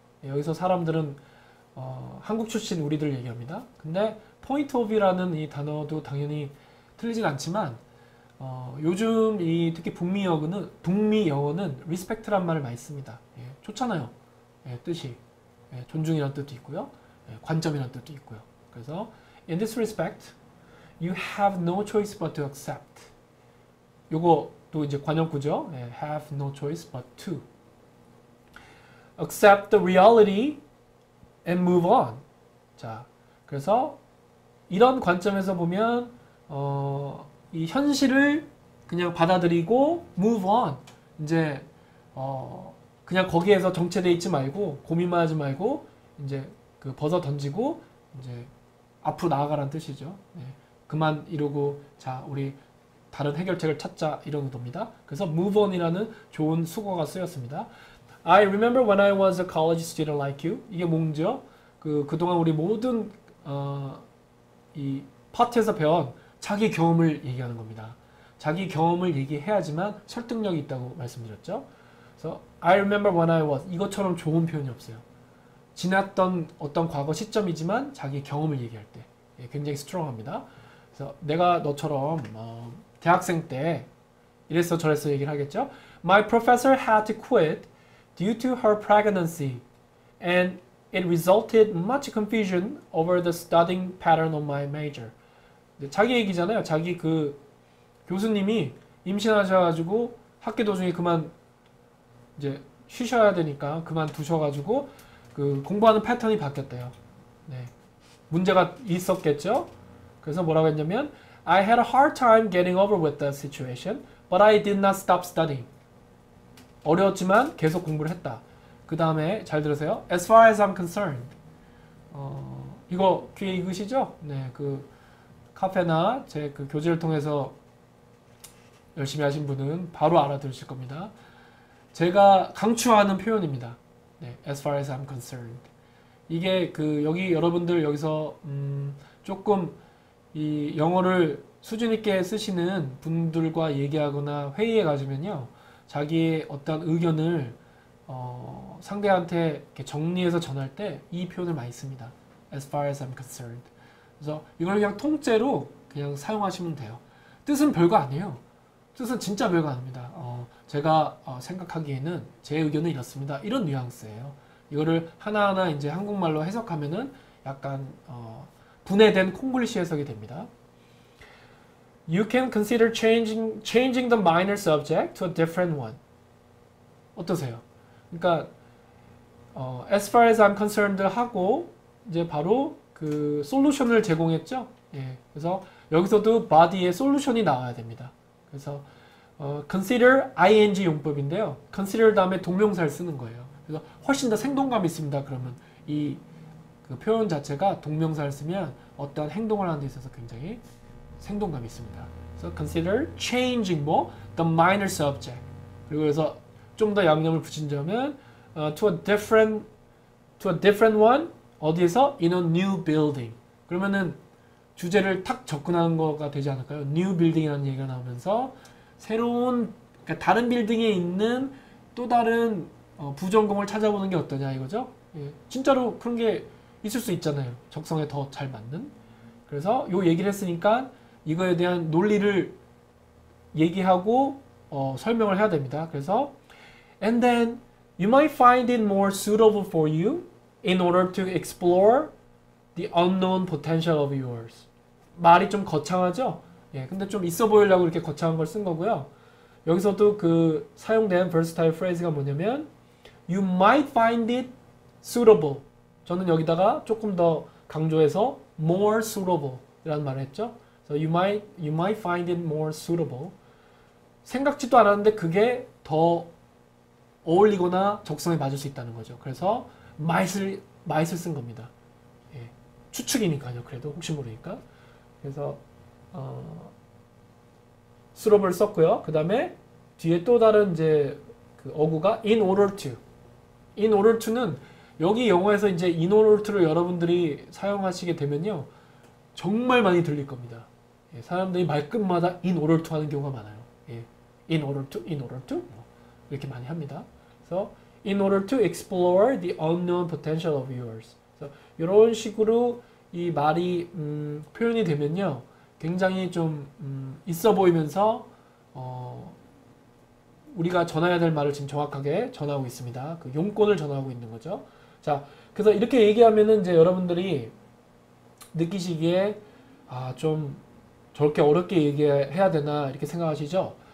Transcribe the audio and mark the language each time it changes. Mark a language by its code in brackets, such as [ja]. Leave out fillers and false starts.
[ko] 여기서 사람들은 한국 출신 우리들 얘기합니다. 근데 [en] point of view [ko] 라는 이 단어도 당연히 틀리진 않지만 요즘 이 특히 북미 영어는 respect란 말을 많이 씁니다. 예, 좋잖아요. 예, 뜻이 예, 존중이라는 뜻도 있고요. 예, 관점이라는 뜻도 있고요. 그래서 [en] in this respect you have no choice but to accept. [ko] 요것도 이제 관용구죠. [en] 예, have no choice but to accept the reality and move on. [ko] 자, 그래서 이런 관점에서 보면 이 현실을 그냥 받아들이고 [en] move on. [ko] 이제 그냥 거기에서 정체돼 있지 말고 고민만 하지 말고 이제 그 벗어 던지고 이제 앞으로 나아가라는 뜻이죠. 네. 그만 이러고 자 우리 다른 해결책을 찾자 이런 의도입니다. 그래서 move on이라는 좋은 수거가 쓰였습니다. [en] I remember when I was a college student like you. [ko] 이게 뭔지요? 그동안 우리 모든 이 파트에서 배운 자기 경험을 얘기하는 겁니다. 자기 경험을 얘기해야지만 설득력이 있다고 말씀드렸죠. 그래서 [en] I remember when I was [ko] 이것처럼 좋은 표현이 없어요. 지났던 어떤 과거 시점이지만 자기 경험을 얘기할 때 굉장히 스트롱합니다. 그래서 내가 너처럼 대학생 때 이랬어 저랬어 얘기를 하겠죠. [en] My professor had to quit due to her pregnancy and it resulted much confusion over the studying pattern of my major. [ko] 자기 얘기잖아요. 자기 그 교수님이 임신하셔가지고 학기 도중에 그만 이제 쉬셔야 되니까 그만 두셔가지고 그 공부하는 패턴이 바뀌었대요. 네. 문제가 있었겠죠. 그래서 뭐라고 했냐면 [en] I had a hard time getting over with the situation, but I did not stop studying. [ko] 어려웠지만 계속 공부를 했다. 그 다음에 잘 들으세요. [en] As far as I'm concerned. [ko] 이거 귀에 익으시죠? 네, 그 카페나 제 그 교재를 통해서 열심히 하신 분은 바로 알아들으실 겁니다. 제가 강추하는 표현입니다. [en] 네, as far as I'm concerned. [ko] 이게 그 여기 여러분들 여기서 조금 이 영어를 수준 있게 쓰시는 분들과 얘기하거나 회의에 가지면요, 자기의 어떤 의견을 상대한테 이렇게 정리해서 전할 때 이 표현을 많이 씁니다. [en] as far as I'm concerned. [ko] 그래서 이걸 그냥 통째로 그냥 사용하시면 돼요. 뜻은 별거 아니에요. 뜻은 진짜 별거 아닙니다. 제가 생각하기에는 제 의견은 이렇습니다. 이런 뉘앙스예요. 이거를 하나하나 이제 한국말로 해석하면은 약간 분해된 콩글리시 해석이 됩니다. [en] You can consider changing the minor subject to a different one. [ko] 어떠세요? 그러니까 [en] as far as I'm concerned [ko] 하고 이제 바로 그 솔루션을 제공했죠. 예, 그래서 여기서도 body에 솔루션이 나와야 됩니다. 그래서 consider ing 용법인데요. consider 다음에 동명사를 쓰는 거예요. 그래서 훨씬 더 생동감이 있습니다. 그러면 이 그 표현 자체가 동명사를 쓰면 어떤 행동을 하는 데 있어서 굉장히 생동감이 있습니다. 그래서 [en] consider changing the minor subject. [ko] 그리고 그래서 좀 더 양념을 붙인다면 [en] to a different one. [ko] 어디에서? [en] in a new building. [ko] 그러면은 주제를 탁 접근하는 거가 되지 않을까요? new building이라는 얘기가 나오면서 새로운, 그러니까 다른 빌딩에 있는 또 다른 부전공을 찾아보는 게 어떠냐 이거죠. 예, 진짜로 그런 게 있을 수 있잖아요. 적성에 더 잘 맞는. 그래서 요 얘기를 했으니까 이거에 대한 논리를 얘기하고 설명을 해야 됩니다. 그래서 [en] and then you might find it more suitable for you in order to explore the unknown potential of yours. [ko] 말이 좀 거창하죠? 예, 근데 좀 있어 보이려고 이렇게 거창한 걸 쓴 거고요. 여기서도 그 사용된 versatile phrase가 뭐냐면 [en] you might find it suitable. [ko] 저는 여기다가 조금 더 강조해서 more suitable 이라는 말을 했죠. [en] So you might find it more suitable. [ko] 생각지도 않았는데 그게 더 어울리거나 적성에 맞을 수 있다는 거죠. 그래서 might을 쓴 겁니다. 예, 추측이니까요. 그래도 혹시 모르니까. 그래서 suitable을 썼고요. 그 다음에 뒤에 또 다른 이제 그 어구가 in order to. in order to는 여기 영어에서 이제 in order to를 여러분들이 사용하시게 되면요, 정말 많이 들릴 겁니다. 예, 사람들이 말끝마다 in order to 하는 경우가 많아요. 예, in order to 이렇게 많이 합니다. 그래서 [en] in order to explore the unknown potential of yours. [ko] 그래서 이런 식으로 이 말이 표현이 되면요, 굉장히 좀 있어 보이면서 우리가 전해야 될 말을 지금 정확하게 전하고 있습니다. 그 용건을 전하고 있는 거죠. 자, 그래서 이렇게 얘기하면은 이제 여러분들이 느끼시기에 좀 저렇게 어렵게 얘기해야 되나 이렇게 생각하시죠?